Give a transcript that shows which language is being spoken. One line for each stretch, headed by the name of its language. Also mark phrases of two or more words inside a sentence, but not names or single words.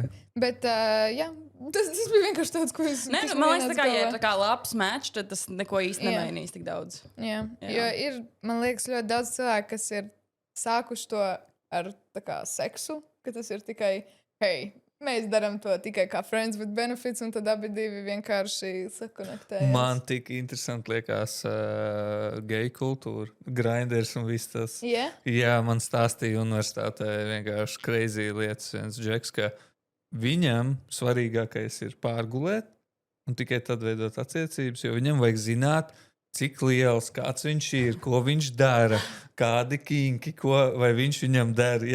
Latvian: Bet, jā, tas bija vienkārši tāds, ko es... Nē, man liekas, ja ir tā kā labs match, tad tas neko īsti nemainīs tik daudz. Jā, jo ir, man liekas, ļoti daudz cilvēku, kas ir sākuši to ar tā kā seksu, ka tas ir tikai, hei, mēs darām to tikai kā
English: friends with benefits,
Latvian: un tad abi divi vienkārši sakonektējas. Man tik interesanti liekas geju kultūra, grinders un viss tas.
English: Yeah?
Latvian: Jā, man stāstīja universitātē vienkārši crazy lietas. Viens džeks, ka viņam svarīgākais ir pārgulēt un tikai tad veidot attiecības, jo viņam vajag zināt, cik liels, kāds viņš ir, ko viņš dara, kādi kinki, vai viņš viņam dara.